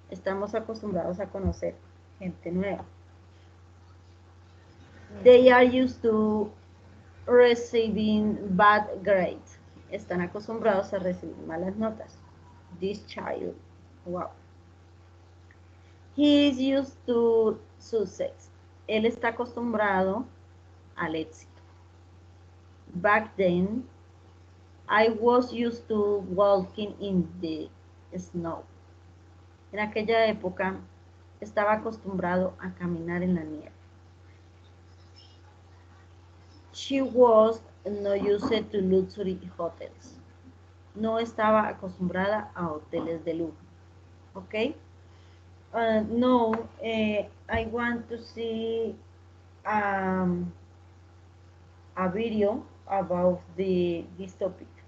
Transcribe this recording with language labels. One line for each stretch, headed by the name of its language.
Spanish: Estamos acostumbrados a conocer gente nueva.
English: They are used to receiving bad grades.
Spanish: Están acostumbrados a recibir malas notas.
English: This child. Wow. He is used to success.
Spanish: Él está acostumbrado al éxito.
English: Back then, I was used to walking in the snow.
Spanish: En aquella época, estaba acostumbrado a caminar en la nieve.
English: She was not used to luxury hotels.
Spanish: No estaba acostumbrada a hoteles de lujo. ¿Ok?
English: No, I want to see a video about this topic.